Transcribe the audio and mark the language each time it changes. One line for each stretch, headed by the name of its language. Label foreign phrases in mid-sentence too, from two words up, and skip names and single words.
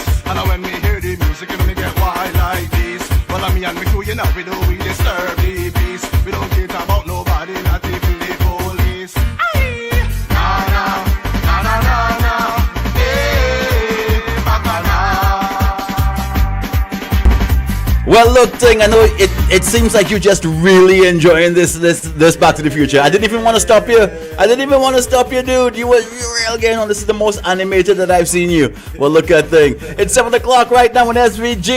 English: And when me hear the music it me get wild like this. Well me and me crew you know we do we disturb the peace. We don't care about nobody not even the police. Aye. Na na na na na na. Hey, bacala. Well, look, Ting, I know it seems like you're just really enjoying this Back to the Future. I didn't even want to stop you. Dude. You were real again. This is the most animated that I've seen you. Well, look at Ting. It's 7 o'clock right now on SVG.